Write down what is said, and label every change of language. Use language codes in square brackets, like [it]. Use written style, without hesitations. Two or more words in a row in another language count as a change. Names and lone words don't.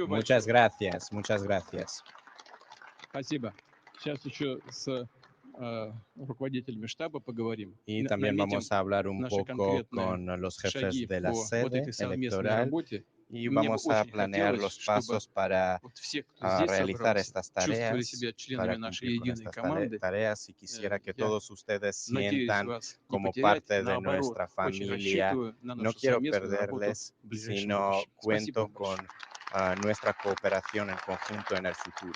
[es] Muchas [ru] большое. [es] gracias, muchas gracias. [ru] Спасибо. Сейчас еще с руководителями штаба поговорим. [es] Y también [ru] Наметим [es] vamos a hablar un [ru] наши [es] poco [ru] конкретные [es] con los [ru] шаги [es] jefes de la [ru] по вот [es] sede [ru] этой совместной [es] electoral [ru] работе. [es] y [ru] Мне бы [es] vamos a [ru] очень [es] planear [ru] хотелось, [es] los [ru] чтобы [es] pasos para [ru] вот все, кто здесь [es] realizar [ru] собрался, [es] estas [ru] чувствовали [es] tareas, [ru] себя членами [es] para [ru] нашей [es] cumplir con [ru] единой [es] estas [ru] команды. [es] tareas y quisiera que [ru] Я [es] todos ustedes [ru] надеюсь [es] sientan [ru] вас не [es] como [ru] потерять. [es] parte de [ru] Наоборот, [es] nuestra [ru] очень [es] familia. [ru] рассчитываю на [es] No [ru] нашу [es] quiero [ru] совместную работу [es] perderles, [ru] в ближайшем [es] sino [ru] будущем. Спасибо [es] cuento [ru] вам большое. [es] con nuestra cooperación en conjunto en el futuro.